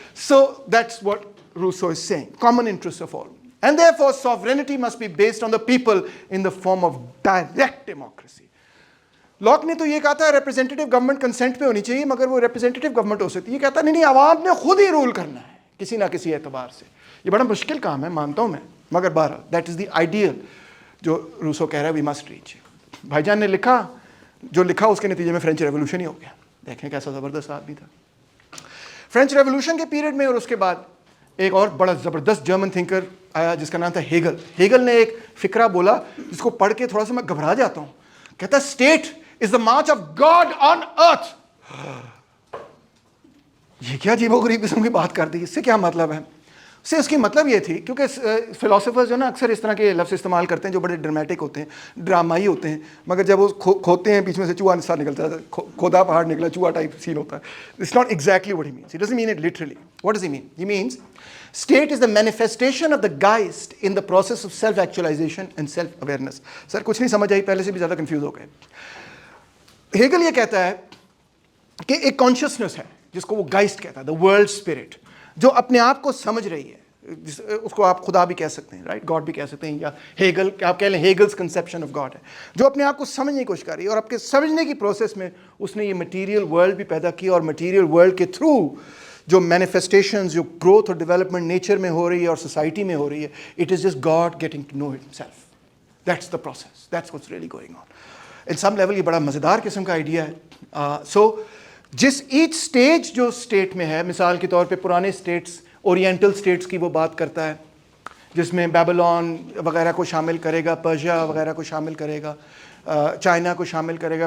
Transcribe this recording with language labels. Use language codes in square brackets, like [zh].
[en] So that's what Rousseau is saying, common interest of all. And therefore sovereignty must be based on the people in the form of direct democracy. [ur] Lock نے تو یہ کہا تھا representative government consent پہ ہونی چاہیے, مگر وہ ریپرزینٹیو گورنمنٹ ہو سکتی ہے. یہ کہتا نہیں عوام نے خود ہی رول کرنا ہے کسی نہ کسی اعتبار سے. یہ بڑا مشکل کام ہے مانتا ہوں میں, مگر بہرحال [en] that is the ideal [ur] جو روسو کہہ رہا ہے [en] We must reach. [ur] بھائی جان نے لکھا جو لکھا اس کے نتیجے میں فرینچ ریولوشن ہی ہو گیا. دیکھیں کیسا زبردست آدمی تھا. فرینچ ریولوشن کے پیریڈ میں اور اس کے بعد ایک اور بڑا زبردست جرمن تھنکر آیا جس کا نام تھا ہیگل. ہیگل نے ایک فکرہ بولا جس کو پڑھ کے تھوڑا سا میں گھبرا جاتا ہوں. کہتا ہے [en] State is the march of God on earth. [ur] یہ کیا عجیب و غریب قسم کی بات کر دی. اس سے کیا مطلب ہے؟ اس کی مطلب یہ تھی, کیونکہ فلاسفرز جو نا اکثر اس طرح کے لفظ استعمال کرتے ہیں جو بڑے ڈرمیٹک ہوتے ہیں, ڈرامائی ہوتے ہیں, مگر جب وہ کھوتے ہیں بیچ میں سے چوہا نسا نکلتا ہے, کھودا پہاڑ نکلا چوہا ٹائپ سین ہوتا ہے. [en] It's not exactly what he means. He doesn't mean it literally. What does he mean? He means state is the manifestation of the geist in the process of self actualization and self awareness. [ur] سر کچھ نہیں سمجھ آئی, پہلے سے بھی زیادہ confuse ہو گئے. Hegel یہ کہتا ہے کہ ایک کانشیسنس ہے جس کو وہ گائسٹ کہتا ہے, [en] the world spirit, [ur] جو اپنے آپ کو سمجھ رہی ہے. اس کو آپ خدا بھی کہہ سکتے ہیں, رائٹ, گاڈ بھی کہہ سکتے ہیں, یا ہیگل آپ کہہ لیں [en] Hegel's conception of God [ur] ہے, جو اپنے آپ کو سمجھنے کی کوشش کر رہی ہے. اور آپ کے سمجھنے کی پروسیس میں اس نے یہ مٹیریل ورلڈ بھی پیدا کی, اور مٹیریل ورلڈ کے تھرو جو مینیفیسٹیشنز جو گروتھ اور ڈیولپمنٹ نیچر میں ہو رہی ہے اور سوسائٹی میں ہو رہی ہے, [en] It is just God getting to know himself. That's the process, that's what's really going on. In some level [ur] یہ بڑا مزیدار قسم کا آئیڈیا ہے. سو جس ایچ اسٹیج جو اسٹیٹ میں ہے, مثال کے طور پہ پرانے اسٹیٹس, اورینٹل اسٹیٹس کی وہ بات کرتا ہے جس میں بیبلون وغیرہ کو شامل کرے گا, پرشیا وغیرہ کو شامل کرے گا, چائنا کو شامل کرے گا.